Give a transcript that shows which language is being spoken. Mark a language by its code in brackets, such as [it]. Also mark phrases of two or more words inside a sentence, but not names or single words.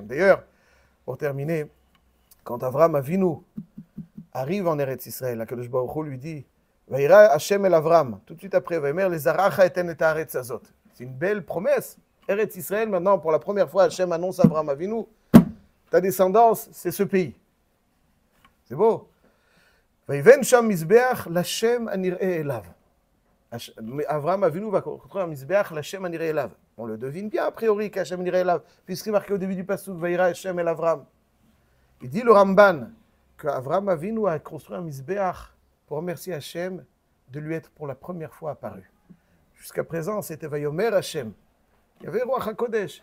[fr] D'ailleurs, pour terminer, quand Avram Avinu arrive en Eretz Israël, Akadosh Baruch Hu lui dit [he] וירא השם אל אברם, [fr] tout de suite après, [he] ויאמר לזרעך אתן את הארץ הזאת. [fr] C'est une belle promesse. Eretz Israël, maintenant, pour la première fois, Hachem annonce à Avram Avinu ta descendance, c'est ce pays. C'est beau. [he] ויבן שם מזבח להשם הנראה אליו. [fr] Avram Avinu va construire un [he] מזבח להשם הנראה אליו. [fr] On le devine bien a priori qu' [he] השם הנראה אליו, [fr] puisqu'il est marqué au début du pasuk [he] וירא השם אל אברם. [fr] Il dit le Ramban qu'Avram Avinu a construit un mizbeach pour remercier Hachem de lui être pour la première fois apparu. Jusqu'à présent, c'était [he] ויאמר השם. [fr] Il y avait [he] רוח הקודש.